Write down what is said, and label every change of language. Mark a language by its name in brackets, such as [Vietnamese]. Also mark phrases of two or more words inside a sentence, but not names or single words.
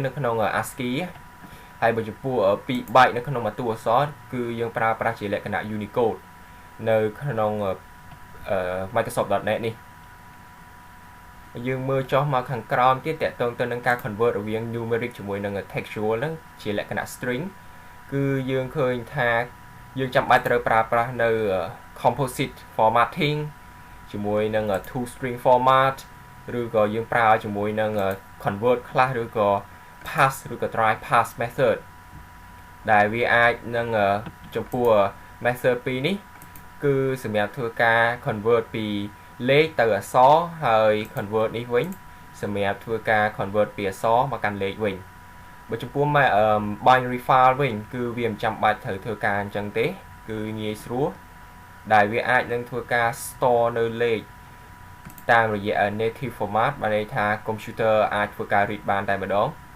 [Khmer] នៅក្នុង ASCII ហើយបើចំពោះ2 byte នៅក្នុងមួយតួអក្សរគឺយើងប្រើប្រាស់ជាលក្ខណៈ Unicode នៅក្នុង Microsoft.NET នេះយើងមើលចុះមកខាងក្រោមទៀតតាក់ទងទៅនឹងការ convert រ វាង numeric ជាមួយនឹង textual ហ្នឹងជាលក្ខណៈ string គឺយើងឃើញថាយើងចាំបាច់ត្រូវប្រើប្រាស់នៅ [English] composite formatting [Khmer] ជាមួយនឹង [English] two string [Khmer] format ឬក៏យើងប្រើជាមួយនឹង convert ខ្លះឬក៏ pass ឬក៏ [English] try pass method [Khmer] ដែលវាអាចនឹងចំ ពោះ method 2នេះគឺសម្រាប់ធ្វើការ convert ពីលេខទៅអក្សរហើយ convert នេះវិញសម្រាប់ធ្វើការ convert ពីអក្សរមកកាន់លេខវិញបើចំពោះ [English] binary file [Khmer] វិញគឺវាមិនចាំបាច់ត្រូវធ្វើការអញ្ចឹងទេគឺងាយស្រួលដែលវាអាចនឹងធ្វើការ store នៅលេខតាមរយៈ [English] native format [Khmer] បានន័យថា computer អាចធ្វើការ read បានតែម្ដង